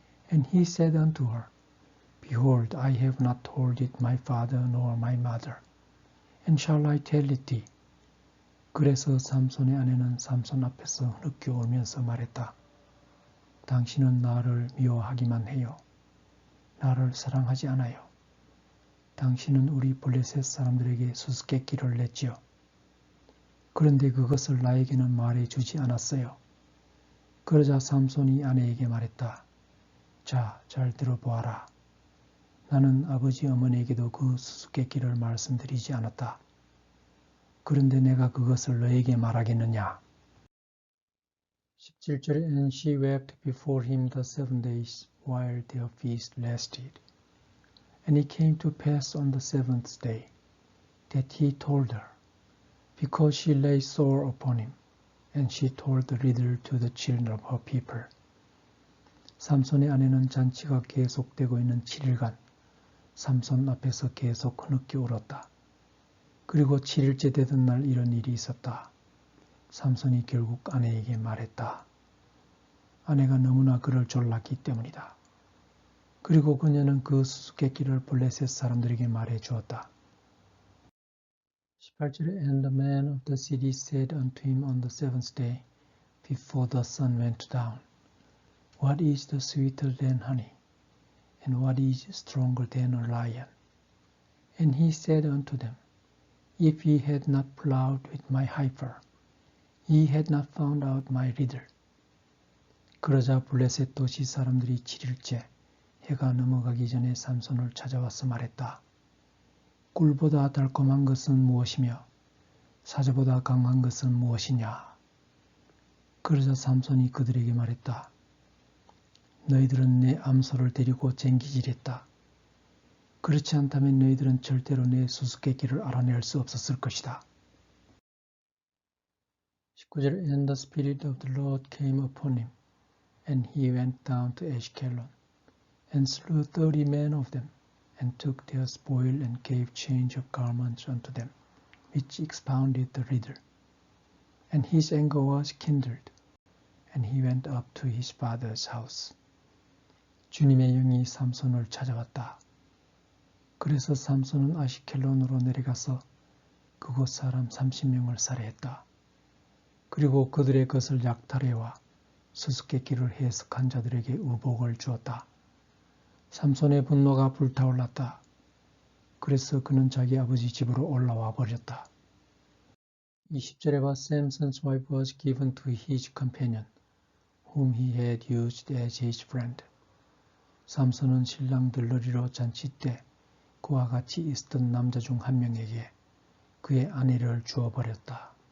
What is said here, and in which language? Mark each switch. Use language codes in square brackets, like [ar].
[en] And he said unto her, Behold, I have not told it my father nor my mother, and shall I tell it thee? [ko] 그래서 삼손의 아내는 삼손 앞에서 흐느껴 울면서 말했다. 당신은 나를 미워하기만 해요. 나를 사랑하지 않아요. 당신은 우리 블레셋 사람들에게 수수께끼를 냈지요. 그런데 그것을 나에게는 말해주지 않았어요. 그러자 삼손이 아내에게 말했다. 자, 잘 들어보아라. 나는 아버지 어머니에게도 그 수수께끼를 말씀드리지 않았다. 그런데 내가 그것을 너에게 말하겠느냐? 17절에 [en] And she wept before him the 7 days while their feast lasted. And it came to pass on the 7th day that he told her, because she lay sore upon him, and she told the riddle to the children of her people. [ko] 삼손의 아내는 잔치가 계속되고 있는 7일간 삼손 앞에서 계속 흐느껴 울었다. 그리고 7일째 되던 날 이런 일이 있었다. 삼손이 결국 아내에게 말했다. 아내가 너무나 그를 졸랐기 때문이다. 그리고 그녀는 그 수수께끼를 블레셋 사람들에게 말해 주었다. [en] 18절에 And the man of the city said unto him on the 7th day, before the sun went down, What is the sweeter than honey? And what is stronger than a lion? And he said unto them, If ye had not plowed with my heifer, ye had not found out my riddle. [ko] 그러자 블레셋 도시 사람들이 7일째 해가 넘어가기 전에 삼손을 찾아와서 말했다. 꿀보다 달콤한 것은 무엇이며 사자보다 강한 것은 무엇이냐. 그러자 삼손이 그들에게 말했다. 너희들은 내 암소를 데리고 쟁기질했다. 그렇지 않다면 너희들은 절대로 내 수수께끼를 알아낼 수 없었을 것이다. [en] 19절 And the Spirit of the Lord came upon him, and he went down to Ashkelon, and slew 30 men of them, and took their spoil, and gave change of garments unto them, which expounded the riddle. And his anger was kindled, and he went up to his father's house. [ko] 주님의 영이 삼손을 찾아왔다. 그래서 삼손은 아시켈론으로 내려가서 그곳 사람 30명을 살해했다. 그리고 그들의 것을 약탈해와 수수께끼를 해석한 자들에게 우복을 주었다. 삼손의 분노가 불타올랐다. 그래서 그는 자기 아버지 집으로 올라와 버렸다. 20절에 봐 [en] Samson's wife was given to his companion, whom he had used as his friend. [ko] 삼손은 신랑 들러리로 잔치 때 그와 같이 있었던 남자 중 한 명에게 그의 아내를 주어버렸다.